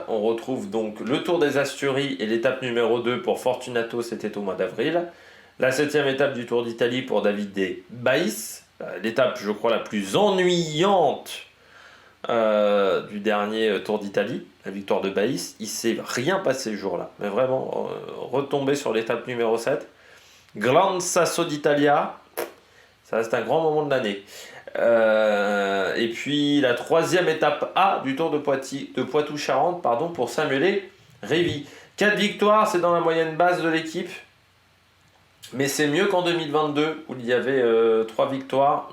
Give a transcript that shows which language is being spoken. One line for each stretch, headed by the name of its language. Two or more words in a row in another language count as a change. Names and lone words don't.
French: On retrouve donc le Tour des Asturies et l'étape numéro 2 pour Fortunato, c'était au mois d'avril. La 7e étape du Tour d'Italie pour Davide Baïs. L'étape, je crois, la plus ennuyante du dernier Tour d'Italie, la victoire de Baïs. Il ne s'est rien passé ce jour-là, mais vraiment retombé sur l'étape numéro 7. Gran Sasso d'Italia, ça reste un grand moment de l'année. Et puis la 3e étape A du Tour de Poitou-Charentes pour Samuele Rivi. 4 victoires, c'est dans la moyenne basse de l'équipe. Mais c'est mieux qu'en 2022 où il y avait 3 victoires.